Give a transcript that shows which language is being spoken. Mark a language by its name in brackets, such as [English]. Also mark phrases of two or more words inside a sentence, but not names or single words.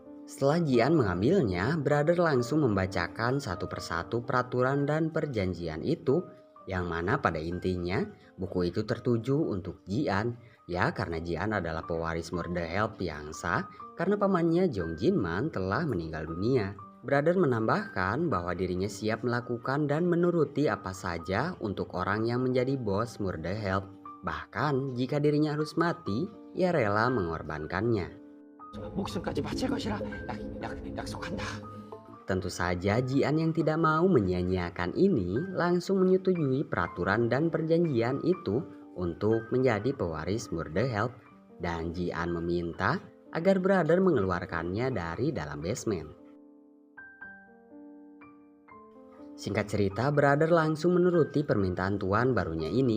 [Indonesian] Setelah Jian mengambilnya, Brother langsung membacakan satu persatu peraturan dan perjanjian itu, yang mana pada intinya buku itu tertuju untuk Jian, ya karena Jian adalah pewaris Murder Help yang sah karena pamannya Jong Jinman telah meninggal dunia. Brother menambahkan bahwa dirinya siap melakukan dan menuruti apa saja untuk orang yang menjadi bos Murder Help. Bahkan jika dirinya harus mati, ia rela mengorbankannya. [Korean] 목숨까지 바칠 것이라 약속한다. [Indonesian] Tentu saja Jian yang tidak mau menyia-nyiakan ini langsung menyetujui peraturan dan perjanjian itu untuk menjadi pewaris Murder Help. Dan Jian meminta agar Brother mengeluarkannya dari dalam basement. Singkat cerita, Brother langsung menuruti permintaan tuan barunya ini.